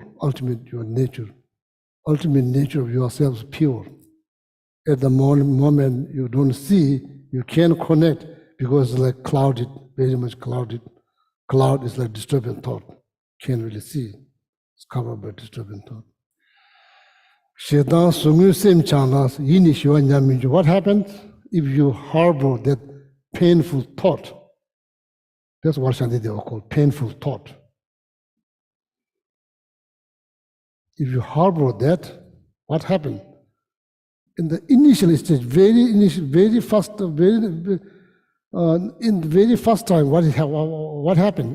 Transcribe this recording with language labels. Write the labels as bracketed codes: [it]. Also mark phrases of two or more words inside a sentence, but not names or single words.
[en] Ultimate nature of yourself is pure. At the moment you don't see, you can't connect because it's like clouded, very much clouded. Cloud is like disturbing thought. Can't really see. It's covered by disturbing thought. Shedang sungu sem chanas yini shiwa nyaminju. What happens if you harbor that painful thought? That's what Shantideva called painful thought. If you harbor that, what happens? In the initial stage, very first time, what happened?